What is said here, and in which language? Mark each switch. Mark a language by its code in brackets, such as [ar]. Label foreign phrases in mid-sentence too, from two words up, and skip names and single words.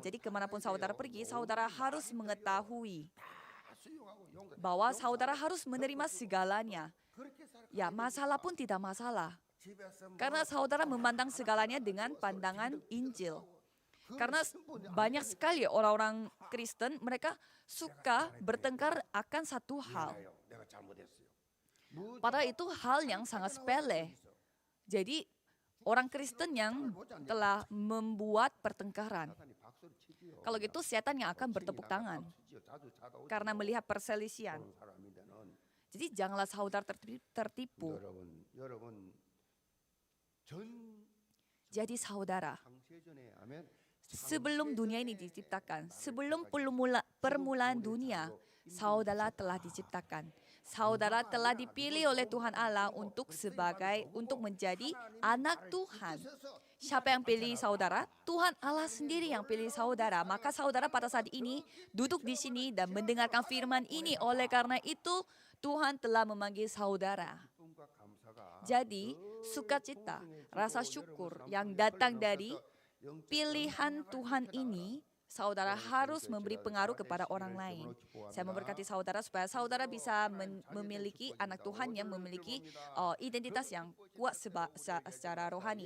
[id] Jadi kemanapun saudara pergi, saudara harus mengetahui bahwa saudara harus menerima segalanya. Ya, masalah pun tidak masalah. Karena saudara memandang segalanya dengan pandangan Injil. Karena banyak sekali orang-orang Kristen, mereka suka bertengkar akan satu hal. [ko] 미안해요. 내가 잘못했어요. [id] Padahal itu hal yang sangat sepele. Jadi orang Kristen yang telah membuat pertengkaran. [ko] 사탄이 박수를 치지요. [id] Kalau gitu setan yang akan bertepuk tangan [ko] 치지요. 자주 찾아오죠. [id] karena melihat perselisihan. [ko] 그런 사람인데는 [id] Jadi janganlah saudara tertipu. [ko] 여러분 전 [id] Jadi saudara, [ko] 창세전에 아멘. [id] sebelum dunia ini diciptakan, sebelum permulaan dunia, saudara telah diciptakan. Saudara telah dipilih oleh Tuhan Allah untuk menjadi anak Tuhan. Siapa yang pilih saudara? Tuhan Allah sendiri yang pilih saudara. Maka saudara pada saat ini duduk di sini dan mendengarkan firman ini. Oleh karena itu Tuhan telah memanggil saudara. [ko] 기쁨과 감사가 [id] Jadi sukacita, rasa syukur yang datang dari pilihan Tuhan ini, saudara harus memberi pengaruh kepada orang lain. Saya memberkati saudara supaya saudara bisa memiliki anak Tuhan yang memiliki identitas yang kuat secara rohani.